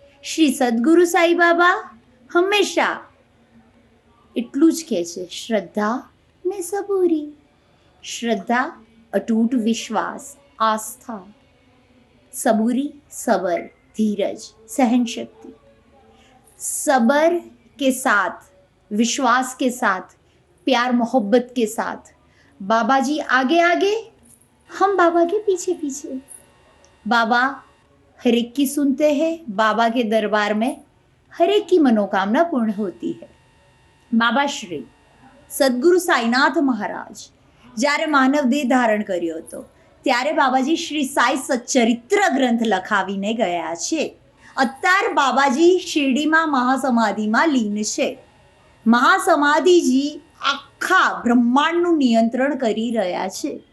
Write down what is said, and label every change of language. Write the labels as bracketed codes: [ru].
[gu] શ્રી સદગુરુ સાંઈ બાબા હંમેશા એટલું જ કહે છે, શ્રદ્ધા ને સબૂરી. શ્રદ્ધા અટૂટ વિશ્વાસ, આસ્થા, સબૂરી સબર, [hi] धीरज, सहन शक्ति. सबर के साथ, विश्वास के साथ, प्यार मोहब्बत के साथ बाबा जी आगे आगे, हम बाबा के पीछे पीछे. बाबा हर एक की सुनते हैं. बाबा के दरबार में हर एक की मनोकामना पूर्ण होती है. [gu] बाबा श्री સદગુરુ સાંઈનાથ મહારાજ જ્યારે માનવ દેહ ધારણ કર્યો હતો ત્યારે બાબાજી શ્રી સાંઈ સચ્ચરિત્ર ગ્રંથ લખાવીને ગયા છે. અત્યારે બાબાજી શિરડીમાં મહાસમાધિમાં લીન છે. મહાસમાધિજી આખા બ્રહ્માંડનું નિયંત્રણ કરી રહ્યા છે.